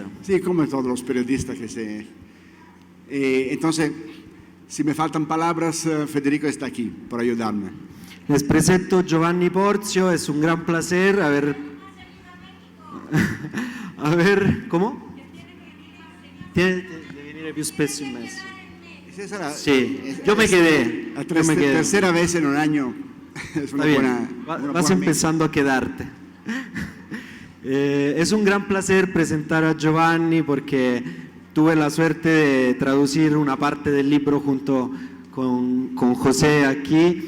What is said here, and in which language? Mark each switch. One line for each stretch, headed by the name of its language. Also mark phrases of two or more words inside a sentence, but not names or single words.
Spanish: Sí, como todos los periodistas que se... entonces, si me faltan palabras, Federico está aquí para ayudarme. Les presento Giovanni Porzio, es un gran placer haber... ¿cómo? Tiene que
Italian: venire più spesso in Messi.
Spanish: Sí, yo me quedé. La tercera vez en un año. Es una buena, vas empezando a quedarte. Es un gran placer presentar a Giovanni porque tuve la suerte de traducir una parte del libro junto con José aquí.